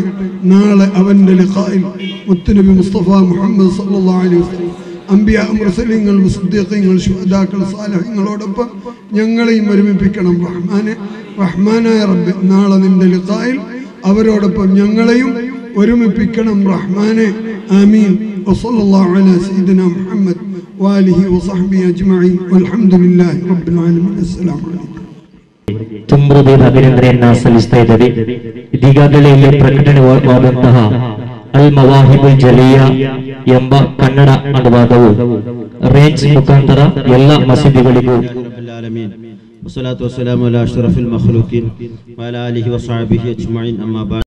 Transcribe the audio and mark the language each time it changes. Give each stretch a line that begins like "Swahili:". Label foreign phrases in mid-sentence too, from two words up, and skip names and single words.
Malayalam: നാളെ അവൻ്റെ ലിഖായിൽ മുത്തുനബി മുസ്തഫ മുഹമ്മദ്
Arabic: صلى الله عليه وسلم
Malayalam: അംബിയാ മുർസലീങ്ങൾ സിദ്ദീഖീങ്ങൾ ശുഹദാക്കൾ സാലിഹീങ്ങളോടൊപ്പം ഞങ്ങളെയും ഒരുമിപ്പിക്കണം റഹ്മാനെ. റഹ്മാനായ റബ്ബ് നാളെ നിന്റെ ലിഖായിൽ അവരോടൊപ്പം ഞങ്ങളെയും ഒരുമിപ്പിക്കണം റഹ്മാനെ. ആമീൻ.
Arabic: وصلى الله على سيدنا محمد وآله وصحبه أجمعين والحمد لله رب العالمين. السلام عليكم.
Kannada: ತುಂಬುವುದೇನು ಅಭಿನಂದನೆಯನ್ನ ಸಲ್ಲಿಸ್ತಾ ಇದ್ದೇವೆ. ಇದೀಗಾಗಲೇ ಇಲ್ಲಿ ಪ್ರಕಟಣೆವಾದಂತಹ ಅಲ್ ಮವಾಹಿಬುಲ್ ಜಲಿಯಾ ಎಂಬ ಕನ್ನಡ ಅನುವಾದವು ರೇಂಜ್ ಮುಖಾಂತರ ಎಲ್ಲ ಮಸೀದಿಗಳಿಗೂ
Arabic: والصلاة والسلام على أشرف المخلوقين وعلى آله وصحبه أجمعين. أما بعد